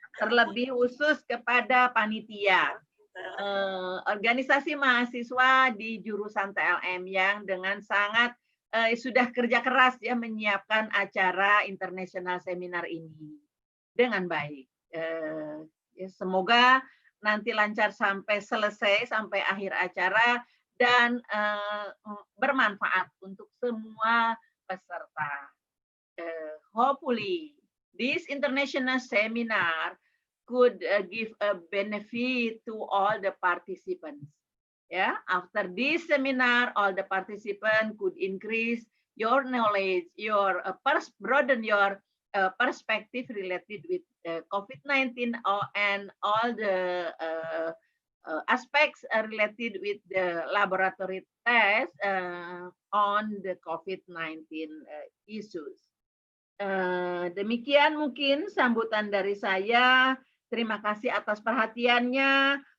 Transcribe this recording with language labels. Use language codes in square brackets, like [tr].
[id] Terlebih khusus kepada panitia, organisasi mahasiswa di jurusan TLM yang dengan sangat sudah kerja keras ya menyiapkan acara internasional seminar ini dengan baik. Semoga nanti lancar sampai selesai, sampai akhir acara, dan bermanfaat untuk semua peserta. [en] Hopefully, this international seminar could give a benefit to all the participants. Yeah, after this seminar, all the participants could increase your knowledge, your broaden your perspective related with COVID-19 and all the aspects related with the laboratory test on the COVID-19 issues. [id] Demikian mungkin sambutan dari saya. Terima kasih atas perhatiannya.